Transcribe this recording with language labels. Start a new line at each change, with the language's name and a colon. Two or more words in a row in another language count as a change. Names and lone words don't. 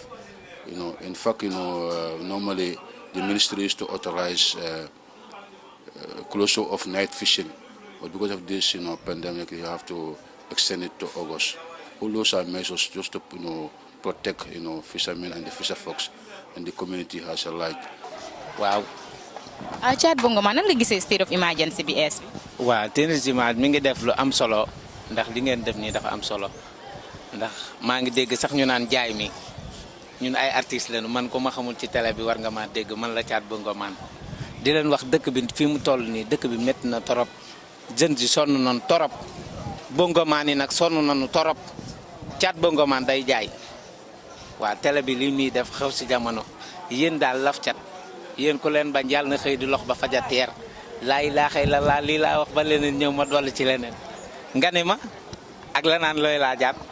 English: In fact, normally the ministry used to authorize closure of night fishing, but because of this, pandemic, you have to extend it to August. All those are measures just to, protect, fishermen and the fisher folks and the community as alike.
Wolof: Wow. Chat bongo man nga gisee
English: state of emergency
Wolof: bi es bi. Waaw tenisimat mi ngi def lu am solo ndax li ngeen def nii dafa am solo ndax maa ngi dégg sax ñu naan jaay mi ñun ay artistes lañu man ko ma xamul ci télé bi war nga ma dégg man la Chat bongo man di leen wax dëkk bi fi mu toll nii dëkk bi métti na torop jeunes yi sonn nañu torop bongo man yi nag sonn nañu torop Chat bongo man day jaay waa télé bi li muy def xew si jamono yéen daal laf cat yéen ko leen bañ yàlla na xëy di lox ba faja teer
Arabic: لا إله إلا الله
Wolof: lii laa wax ba leneen ñëw ma dolli ci leneen nga ne ma ak la naan looy laa jaat